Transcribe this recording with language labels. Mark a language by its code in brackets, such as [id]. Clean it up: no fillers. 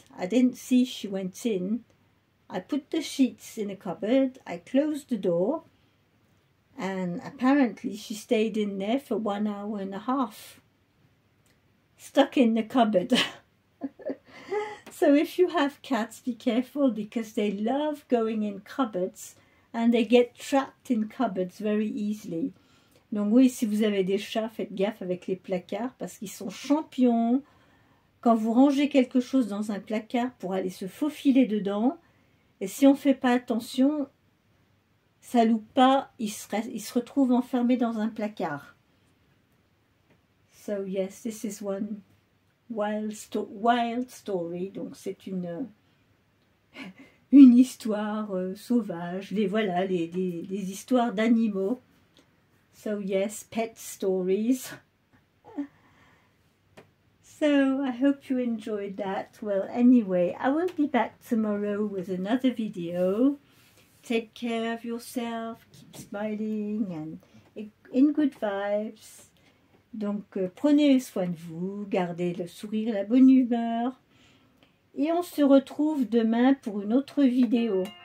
[en] I didn't see she went in. I put the sheets in the cupboard, I closed the door, and apparently she stayed in there for 1 hour and a half, stuck in the cupboard. So if you have cats, be careful, because they love going in cupboards and they get trapped in cupboards very easily. [fr] Donc oui, si vous avez des chats, faites gaffe avec les placards parce qu'ils sont champions. Quand vous rangez quelque chose dans un placard pour aller se faufiler dedans, et si on ne fait pas attention, ça loupe pas, il se retrouve enfermé dans un placard. [en] So yes, this is one wild story. [fr] Donc c'est une histoire sauvage. Voilà, les histoires d'animaux. [en] So yes, pet stories. So I hope you enjoyed that. Well, anyway, I will be back tomorrow with another video. Take care of yourself, keep smiling and in good vibes. [fr] Donc, prenez soin de vous, gardez le sourire, la bonne humeur. Et on se retrouve demain pour une autre vidéo.